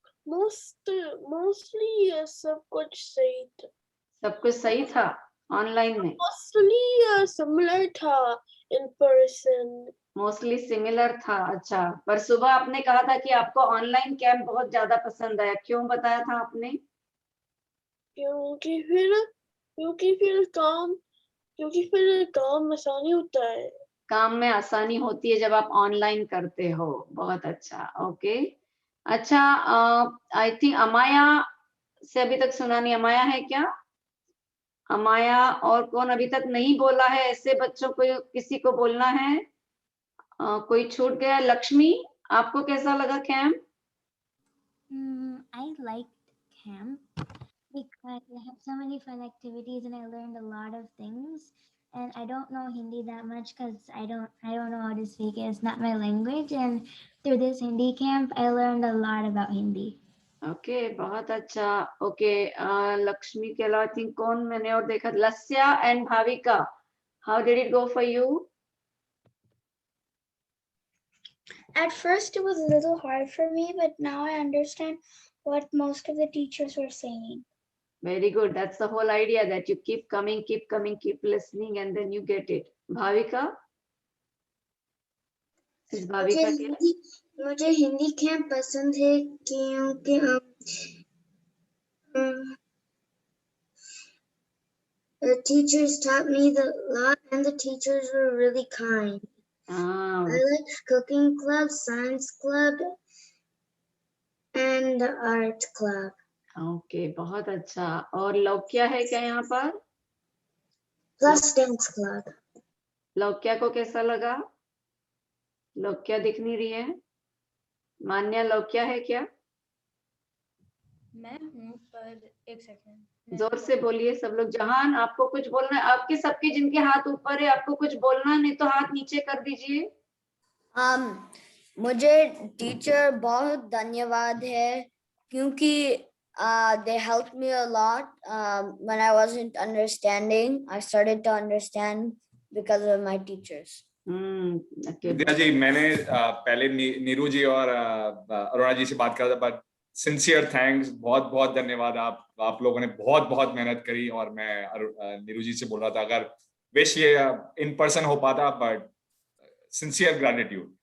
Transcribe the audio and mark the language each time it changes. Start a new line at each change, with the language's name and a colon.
Hindi: mostly सब कुछ सही था. सब कुछ सही था ऑनलाइन में?
English: Mostly similar था in person. Mostly similar था।
Hindi: अच्छा, पर सुबह आपने कहा था कि आपको ऑनलाइन कैंप बहुत ज्यादा पसंद आया, क्यों बताया था आपने? क्योंकि फिर काम आसानी होता है। काम में आसानी होती है जब आप ऑनलाइन करते हो। बहुत अच्छा, ओके। अच्छा,
English: I think
Hindi: अमाया से अभी तक सुना नहीं। अमाया है क्या? अमाया और कौन अभी तक नहीं बोला है? ऐसे बच्चों को किसी को बोलना है। कोई छूट गया? लक्ष्मी, आपको कैसा लगा camp?
English: I liked camp because they have so many fun activities and I learned a lot of things. And I don't know Hindi that much because I don't know how to speak it. It's not my language. And through this Hindi camp, I learned a lot about Hindi.
Hindi: Okay, बहुत अच्छा। Okay, Lakshmi के अलावा
English: I think
Hindi: कौन मैंने और देखा?
English: Lasya and Bhavika, how did it go for you? At first, it was a little hard for me, but now I understand what most of the teachers were saying. Very good. That's the whole idea, that you keep coming, keep listening, and then you get it. Bhavika? Is Bhavika here?
Hindi: मुझे Hindi camp पसंद है क्योंकि
English: the teachers taught me a lot and the teachers were really kind. I like cooking club, science club, and the art club.
Hindi: Okay, बहुत अच्छा। और लौक्या है क्या यहाँ पर?
English: Plus dance club.
Hindi: लौक्या को कैसा लगा? लौक्या दिख नहीं रही है। मान्या, लौक्या है क्या? मैं हूँ, पर एक सेकंड। जोर से बोलिए सब लोग। जहान, आपको कुछ बोलना है? आपके सबके जिनके हाथ ऊपर है, आपको कुछ बोलना है, नहीं तो हाथ नीचे कर दीजिए। मुझे टीचर बहुत धन्यवाद है क्योंकि
English: they helped me a lot when I wasn't understanding. I started to understand because of my teachers.
Hindi: विद्या जी, मैंने पहले नीरू जी और अरुणा जी से बात करा था,
English: but sincere thanks,
Hindi: बहुत बहुत धन्यवाद। आप लोगों ने बहुत बहुत मेहनत करी और मैं नीरू जी से बोल रहा था अगर
English: wish
Hindi: ये
English: in person
Hindi: हो पाता,
English: But sincere gratitude.